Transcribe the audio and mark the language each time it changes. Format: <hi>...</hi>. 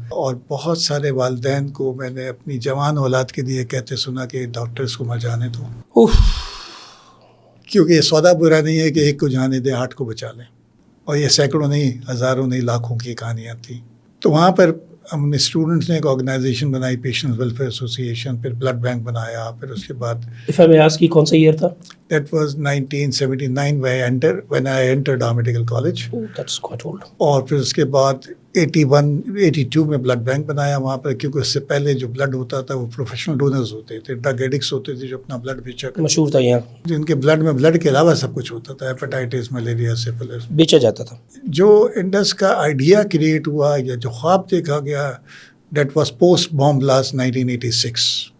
<ur>اور بہت سارے والدین کو میں نے اپنی جوان اولاد کے لیے کہتے سنا کہ ڈاکٹرز کو مر جانے دو, کیونکہ یہ سودا برا نہیں ہے کہ ایک کو جانے دیں 8 کو بچا لیں. اور یہ سینکڑوں نہیں, ہزاروں نہیں, لاکھوں کی کہانیاں تھیں. تو وہاں پر ہم نے اسٹوڈنٹس نے ایک آرگنائزیشن بنائی, پیشنٹس ویلفیئر ایسوسیشن, پھر بلڈ بینک بنایا, پھر اس کے بعد</ur> <en>If I may ask you,</en> <ur>کون سا ایئر تھا؟</ur> <en>That was 1979 when I entered our medical college. Oh, that's quite old.</en> <ur>اور پھر اس کے بعد 82 میں بلڈ بینک بنایا وہاں پر, کیونکہ اس سے پہلے جو بلڈ ہوتا تھا وہ پروفیشنل ڈونرز ہوتے تھے, ڈرگ ایڈکٹس ہوتے تھے جو اپنا بلڈ بیچا کرتے, مشہور تھا یہاں, جن کے بلڈ میں بلڈ کے علاوہ سب کچھ ہوتا تھا, ہیپاٹائٹس, ملیریا, سفلس, بیچا جاتا تھا. جو انڈس کا آئیڈیا کریٹ ہوا یا جو خواب دیکھا گیا,</ur> <en>that was post bomb blast</en> <ur>1986.</ur>